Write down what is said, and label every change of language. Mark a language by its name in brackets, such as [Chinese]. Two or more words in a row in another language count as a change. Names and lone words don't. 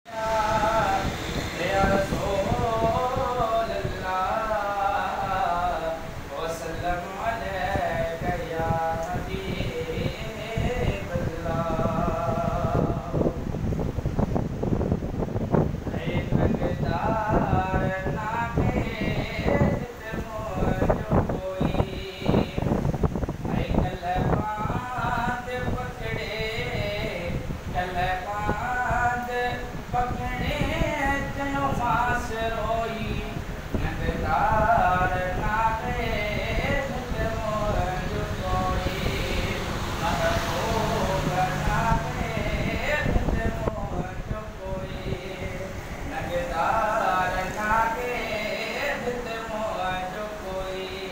[Arabic] يا رسول الله، وسلم عليك يا حبيب الله۔ [Sindhi] اے ننگدار ناڪي هت منهنجو ڪوئي، اي ڪلهه پاند پڪڙي، ڪلهه پاند پڪڙي چيو مانس روئي، ننگدار ناڪي هت منهنجو ڪوئي، محبوب ناڪي هت منهنجو ڪوئي، ننگدار ناڪي هت منهنجو ڪوئي۔